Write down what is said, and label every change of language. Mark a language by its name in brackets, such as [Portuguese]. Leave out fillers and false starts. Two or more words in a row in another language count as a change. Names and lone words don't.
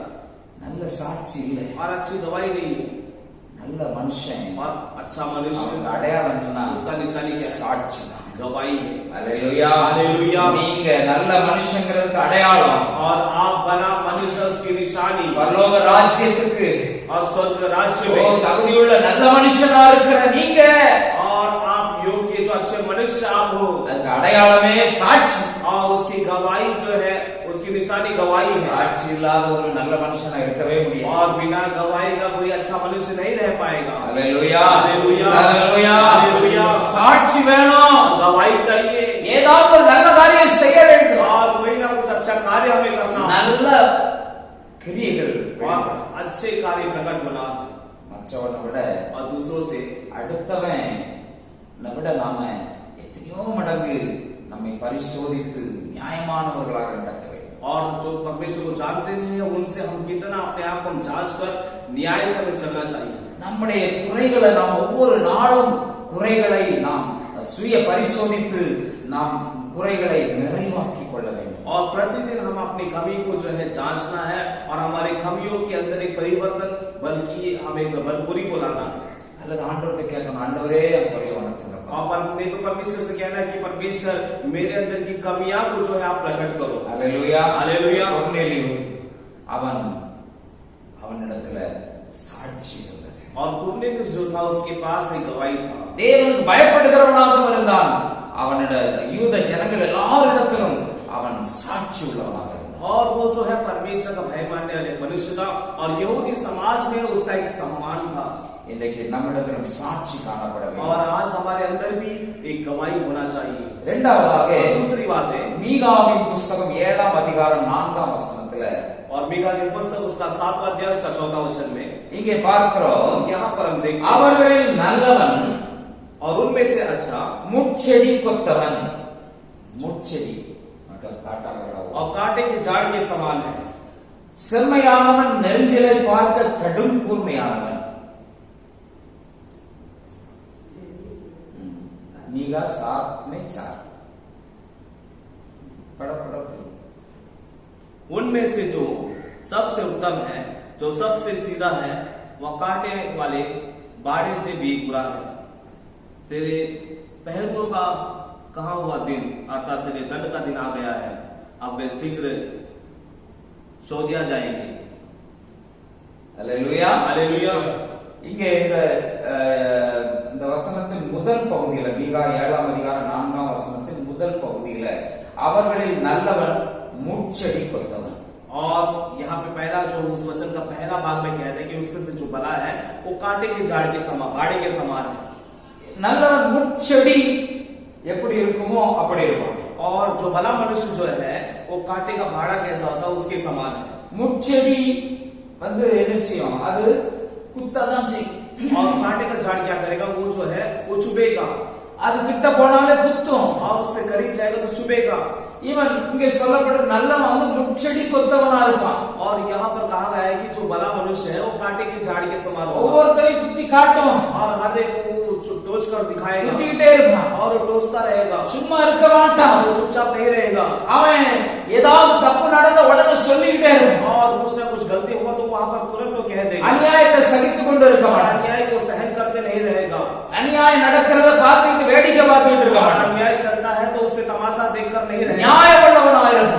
[Tamil] நல்ல சாட்சி இல்லை. [Hindi] और अच्छी गवाही नहीं है [Tamil] நல்ல மனுஷன் [Hindi] और अच्छा मनुष्य [Tamil] அவனுக்கு அடையாளம் என்ன? [Hindi] उसका निशानी क्या है? [Tamil] சாட்சி தான். [Hindi] गवाही है। [Tamil] அல்லேலூயா. [Hindi] हालेलुया। [Tamil] நீங்க நல்ல மனுஷங்கிறதுக்கு அடையாளம் [Hindi] और आप बना मनुष्य उसकी निशानी [Tamil] பரலோக ராஜ்யத்துக்கு [Hindi] और स्वर्ग राज्य ஓ में [Tamil] தகுதியுள்ள நல்ல மனுஷனா இருக்கிற நீங்க [Hindi] और आप योग्य जो अच्छे मनुष्य आप हो [Tamil] அதுக்கு அடையாளமே சாட்சி. [Hindi] और उसकी गवाही जो है उसकी निशानी गवाही है। [Tamil] சாட்சி இல்லாத ஒரு நல்ல மனுஷனா இருக்கவே முடியாது. [Hindi] और बिना गवाही का कोई अच्छा मनुष्य नहीं रह पाएगा। [Tamil] அல்லேலூயா. [Hindi] हालेलुया। [Tamil] அல்லேலூயா. [Hindi] हालेलुया। [Tamil] சாட்சி வேணும். [Hindi] गवाही चाहिए [Tamil] ஏதாவது ஒரு நல்ல காரியம் செய்ய வேண்டும். [Hindi] और कोई ना कुछ अच्छा कार्य हमें करना [Tamil] நல்ல கிரியைகள் [Hindi] और अच्छे कार्य प्रकट होना [Tamil] மற்றவனை விட [Hindi] और दूसरों से [Tamil] அடுத்தவன் விட நாம எத்தனையோ மடங்கு நம்மை பரிசோதித்து நியாயமானவர்களாக நடக்க வேண்டும். [Hindi] और जो परमेश्वर को जानते नहीं है उनसे हम कितना अपने आप को जांच कर न्याय से हमें चलना चाहिए। [Tamil] நம்முடைய குறைகளை நாம் ஒவ்வொரு நாளும் குறைகளை நாம் சுய பரிசோதித்து நாம் குறைகளை நிறைவாக்கிக் கொள்ள வேண்டும். [Hindi] और प्रतिदिन हम अपनी कमी को जो है जांचना है और हमारे कमियों के अंदर एक परिवर्तन बल्कि हमें भरपूरी को लाना है। [Tamil] அல்லது ஆண்டவர்கிட்ட கேட்கணும், ஆண்டவரே என் குறைய உணர்த்துங்க. [Hindi] और नहीं तो परमेश्वर से कहना है कि परमेश्वर मेरे अंदर की कमियां को जो है आप प्रकट करो। [Tamil] அல்லேலூயா [Hindi] हालेलुया। [Tamil] கொர்நேலியு அவனிடத்துல சாட்சி இருந்தது. [Hindi] और कुरनेलियुस जो था उसके पास एक गवाही था। [Tamil] தேவனுக்கு பயப்படுகிறவனாகவும் இருந்தான். அவனோட யூத ஜனங்கள் எல்லாரிடத்திலும் அவன் சாட்சி உள்ளவனாக இருந்தான். [Hindi] और वो जो है परमेश्वर का भय मानने वाले मनुष्य था और यहूदी समाज में उसका एक सम्मान था। [Tamil] இன்றைக்கு நம்மிடத்திலும் சாட்சி காணப்பட [Hindi] और [Tamil] வேண்டும். [Hindi] आज हमारे अंदर भी एक गवाही होना चाहिए। இரண்டாவதாக दूसरी बात है [Tamil] மீகாவின் புஸ்தகம் 7ஆம் அதிகாரம் 4ஆம் வசனத்துல [Hindi] और मीका की पुस्तक उसका 7वां अध्याय उसका 4वां वचन में [Tamil] இங்கே பார்க்கிறோம், [Hindi] यहाँ पर हम देखते हैं [Tamil] அவர்களில் நல்லவன் [Hindi] और उनमें से अच्छा [Tamil] முட்செடி கொத்தவன். முட்செடி காட்டாக [Hindi] और कांटे की झाड़ के समान है। [Tamil] செம்மையானவன் நெருஞ்சிலை பார்க்க கடும் கூர்மையானவன். [Hindi] मीगा 7 में 4 पढ़ो उनमें से जो सबसे उत्तम है, जो सबसे सीधा है, वह कांटे वाले बाड़े से भी बुरा है। तेरे पहलुओं का कहा हुआ दिन अर्थात तेरे दंड का दिन आ गया है, अब वे शीघ्र सो दिया जाएंगे। [Tamil] அல்லேலூயா [Hindi] हालेलुया। [Tamil] இங்கே இந்த வசனத்தின் முதல் பகுதியில மீகா 7ஆம் அதிகாரம் 4ஆம் வசனத்தின் முதல் பகுதியில அவர்களில் நல்லவன் முட்செடி கொத்தவன். [Hindi] और यहाँ पे पहला जो उस वचन का पहला भाग में कहते हैं कि उसमें से जो भला है वो कांटे के झाड़ के समान, बाड़े के समान है। [Tamil] நல்லவன் முட்செடி எப்படி இருக்குமோ அப்படி இருப்பான். [Hindi] और जो भला मनुष्य जो है वो कांटे का भाड़ा कैसा होता है उसके समान है। [Tamil] முட்செடி வந்து என்ன செய்யும், அது குத்ததான் செய்யும். [Hindi] और कांटे का झाड़ क्या करेगा, वो जो है वो चुभेगा, [Tamil] அது கிட்ட போனாலே குத்தும். [Hindi] और उससे करीब जाएगा तो चुभेगा। [Tamil] இவன் இங்கே சொல்லப்பட்ட நல்லவன் வந்து முட்செடி கொத்தவனா இருப்பான். [Hindi] और यहाँ पर कहा गया है कि जो भला मनुष्य है वो कांटे की झाड़ के समान होगा [Tamil] ஒவ்வொருத்தரையும் குத்தி காட்டும், [Hindi] और हर एक को टोच कर दिखाएगा [Tamil] குத்திக்கிட்டே இருப்பான். [Hindi] और वो टोचता रहेगा, [Tamil] சும்மா இருக்க மாட்டான். [Hindi] और वो चुपचाप नहीं रहेगा। [Tamil] அவன் ஏதாவது தப்பு நடந்த உடனே சொல்லிக்கிட்டே இருப்பான். [Hindi] और कुछ ना कुछ गलती होगा तो वहां पर तुरंत तो कह देगा। [Tamil] அநியாயத்தை சகித்து கொண்டு இருக்க [Hindi] और [Tamil] மாட்டான். [Hindi] अन्याय को सहन करते नहीं रहेगा। [Tamil] அநியாயம் நடக்கிறத பார்த்துட்டு வேடிக்கை பார்த்துட்டு இருக்க [Hindi] और [Tamil] மாட்டான். [Hindi] अन्याय चलता है तो उसे तमाशा देखकर नहीं रहेगा। [Tamil] நியாயம் உள்ளவனா இருப்பான்.